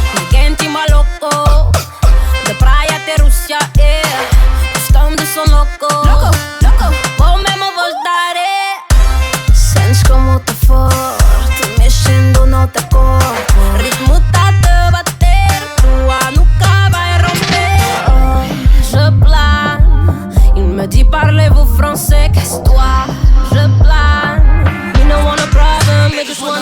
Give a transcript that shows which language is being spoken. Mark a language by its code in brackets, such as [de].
[pt] Quente maluco, de praia até Rússia, Gostamos de som louco, vou mesmo vos dar, Sentes como tá forte, mexendo no teu corpo. Ritmo tá te bater, tua nuca vai romper. [fr] Je plane, il me dit parlez-vous français, qu'est-ce toi? Je plane, [en] we don't want a problem, we just wanna